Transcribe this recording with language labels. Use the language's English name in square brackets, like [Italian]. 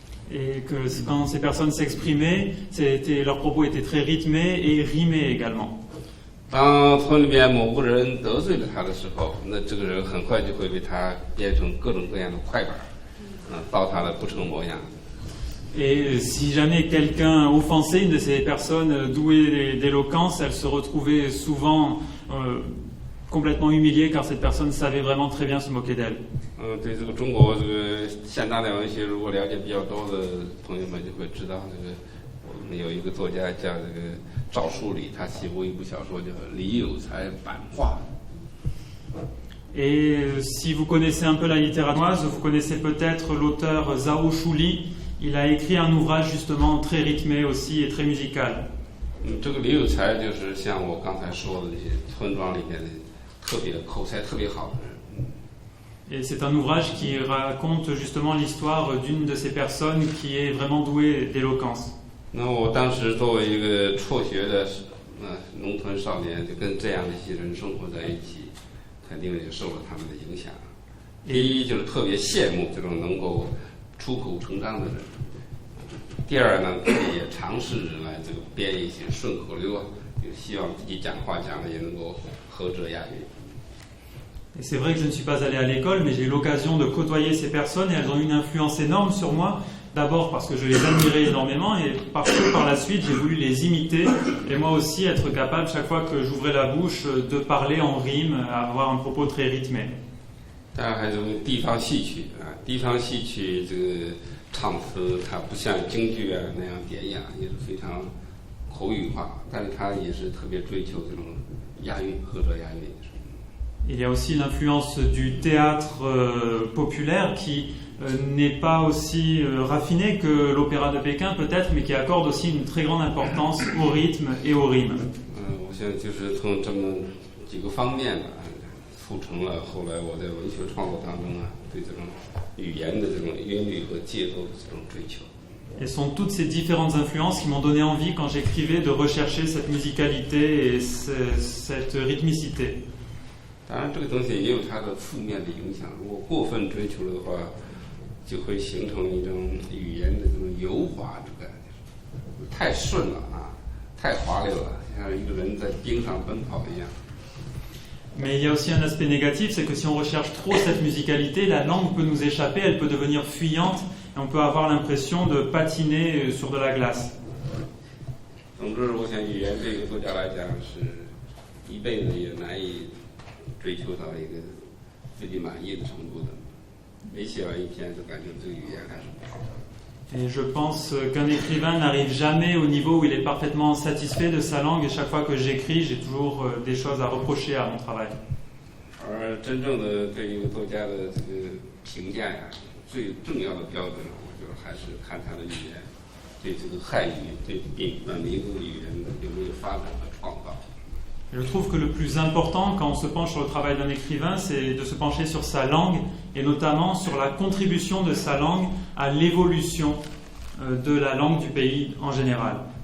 [French] Et que quand ces personnes s'exprimaient, leurs propos étaient très rythmés et rimés également. [Chinese] 当村里边某个人得罪了他的时候，那这个人很快就会被他编成各种各样的快板，糟蹋的不成模样。 [French] Et si jamais quelqu'un offensait une de ces personnes douées d'éloquence, elle se retrouvait souvent complètement humiliée, car cette personne savait vraiment très bien se moquer d'elle. [Chinese] 对这个中国这个现代的文学，如果了解比较多的朋友们就会知道，这个我们有一个作家叫这个赵树理，他写过一部小说叫《李有才版画》。 [French] Et si vous connaissez un peu la littérature, vous connaissez peut-être l'auteur Zhao Shuli. Il a écrit un ouvrage justement très rythmé aussi et très musical. [Chinese] 这个李有才就是像我刚才说的这些村庄里面的特别口才特别好的人。 [French] Et c'est un ouvrage qui raconte justement l'histoire d'une de ces personnes qui est vraiment douée d'éloquence. [Chinese] 那我当时作为一个辍学的农村少年，就跟这样的一些人生活在一起，肯定也受了他们的影响。第一就是特别羡慕这种能够出口成章的人。第二呢，也尝试来这个编一些顺口溜啊，就希望自己讲话讲的也能够合辙押韵。 [French] Et c'est vrai que je ne suis pas allé à l'école, mais j'ai eu l'occasion de côtoyer ces personnes et elles ont eu une influence énorme sur moi. D'abord parce que je les admirais énormément et parce que par la suite j'ai voulu les imiter et moi aussi être capable chaque fois que j'ouvrais la bouche de parler en rime, avoir un propos très rythmé. [Chinese] 当然还有地方戏曲啊，地方戏曲这个唱词它不像京剧啊那样典雅，也是非常口语化，但是它也是特别追求这种押韵，合辙押韵。 [French] Il y a aussi l'influence du théâtre populaire qui n'est pas aussi raffiné que l'opéra de Pékin peut-être, mais qui accorde aussi une très grande importance au rythme et aux rimes. [Chinese] 我想就是从这么几个方面吧，促成了后来我在文学创作当中对这种语言的这种韵律和节奏的这种追求。 [French] Et ce sont toutes ces différentes influences qui m'ont donné envie quand j'écrivais de rechercher cette musicalité et cette rythmicité. [Chinese] 当然，这个东西也有它的负面的影响。如果过分追求的话，就会形成一种语言的这种油滑之感，太顺了啊，太滑溜了，像一个人在冰上奔跑一样。 [French] Mais il y a aussi un aspect négatif, c'est que si on recherche trop cette musicalité, la langue peut nous échapper, elle peut devenir fuyante et on peut avoir l'impression de patiner sur de la glace. [Chinese] 总之，我想语言对于作家来讲是一辈子也难以追求到一个自己满意的程度的，每写完一篇就感觉这个语言还是不好。 [French] Et je pense qu'un écrivain n'arrive jamais au niveau où il est parfaitement satisfait de sa langue, et chaque fois que j'écris, j'ai toujours des choses à reprocher à mon travail. [Chinese] 真正的对一个作家的这个评价呀，最重要的标准，我觉得还是看他的语言，对这个汉语、对民族语言有没有发展和创造。 [French] Je trouve que le plus important quand on se penche sur le travail d'un écrivain, c'est de se pencher sur sa langue et notamment sur la contribution de sa langue à l'évolution de la langue du pays en général.